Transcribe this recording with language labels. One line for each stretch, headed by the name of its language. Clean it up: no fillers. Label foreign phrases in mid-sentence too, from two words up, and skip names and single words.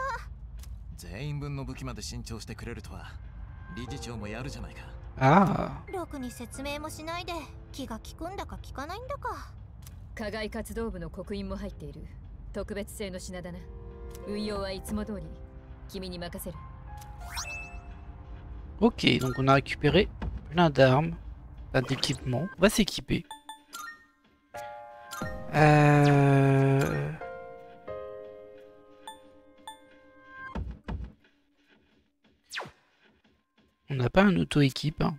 Japanese: 全員分の武器まで新調してくれるとは理事長もやるじゃないか。あろくに説明もしないで気が利くんだか利かないんだか。課外活動部の刻印も入っている特別製の品だな。運用はいつも通り君に任せる。
French: Ok, donc on a récupéré plein d'armes, plein d'équipements. On va s'équiper. On n'a pas un auto-équipe, hein.